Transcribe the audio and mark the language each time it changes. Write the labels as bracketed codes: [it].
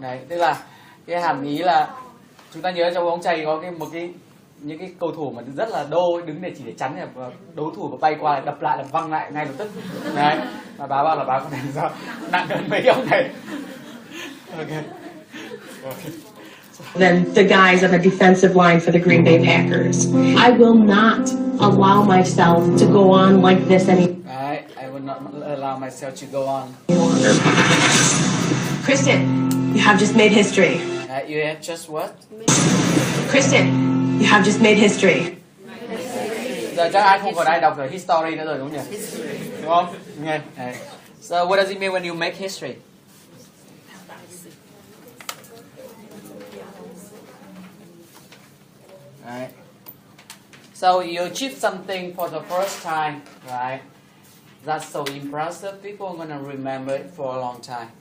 [vi] Đấy, tức là cái hàm ý là chúng ta nhớ trong bóng chày có những cái cầu thủ mà rất là đô đứng để chỉ để chắn và đối thủ bay qua là đập lại là văng lại ngay lập tức. Đấy, mà bà bảo là bà con này sao nặng hơn mấy ông này. [en] Okay. Than the guys on the defensive line for the Green Bay Packers. I will not allow myself to go on like this any. I will not allow myself to go on. Kristen, you have just made history. You have just what? Kristen, you have just made history. [vi] Giờ chắc ai không còn ai đọc về history nữa rồi đúng không nhỉ? Đúng không? Okay. [en] So what does it mean when you make history? Right. So you achieve something for the first time, right? That's so impressive. People are gonna remember it for a long time.